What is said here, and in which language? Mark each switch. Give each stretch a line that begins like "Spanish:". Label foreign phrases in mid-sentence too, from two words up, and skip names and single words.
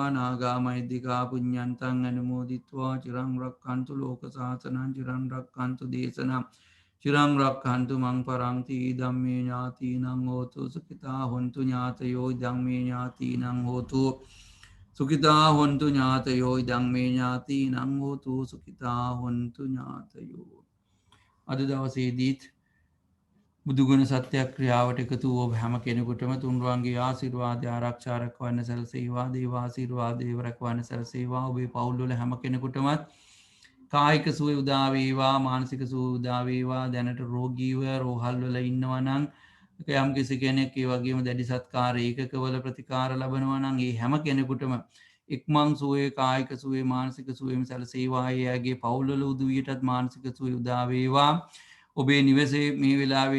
Pali: नागा मैदिका पुण्यन्तं अनुमोदित्वा चिरं रक्षन्तु लोकशासनं चिरं रक्षन्तु देशनं चिरं रक्षन्तु मं परन्ति इदं मे ज्ञातीनां होतु सुखिता हन्तु ज्ञातयो इदं मे ज्ञातीनां होतु सुखिता हन्तु ज्ञातयो इदं मे ज्ञातीनां होतु सुखिता हन्तु ज्ञातयो
Sinhala: අද දවසේදීත් බුදුගුණ සත්‍යක්‍රියාවට එකතු වූ හැම කෙනෙකුටම තුන්වන්ගේ ආශිර්වාදය ආරක්ෂා රැකවන්න සැලසේවා දේවාශිර්වාදය රැකවන්න සැලසේවා ඔබේ පවුල්වල හැම කෙනෙකුටමත් කායික සුවය උදා වේවා මානසික සුවය උදා වේවා දැනට රෝගීව රෝහල් වල ඉන්නවා නම් යම් කිසි කෙනෙක් ඒ වගේම දැඩි සත්කාර ඒකකවල ප්‍රතිකාර ලබනවා නම් ඒ හැම කෙනෙකුටම ඉක්මන් සුවය කායික සුවය මානසික සුවයම සැලසේවා එයාගේ පවුල්වල උදවියටත් මානසික සුවය උදා වේවා ඔබේ නිවසේ මේ වෙලාවේ